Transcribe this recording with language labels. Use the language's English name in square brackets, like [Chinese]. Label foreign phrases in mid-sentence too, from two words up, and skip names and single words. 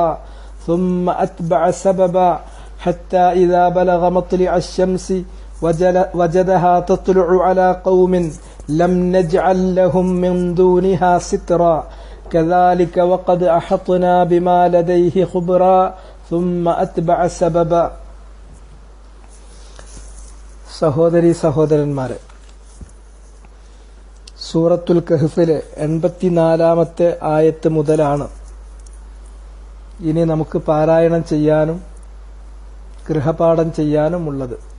[Arabic] ثم أتبع سببا حتى إذا بلغ مطلع الشمس وجدها تطلع على قوم لم نجعل لهم من دونها سترا. كذلك وقد أحطنا بما لديه خبرا. ثم أتبع سببا. [Malayalam] സഹോദരീ സഹോദരന്മാരെ, സൂറത്തുൽ കഹ്ഫിലെ 84-ാമത്തെ ആയത്ത് മുതലാണ് ഇനി നമുക്ക് പാരായണം ചെയ്യാനും ഗൃഹപാഠം ചെയ്യാനും ഉള്ളത്.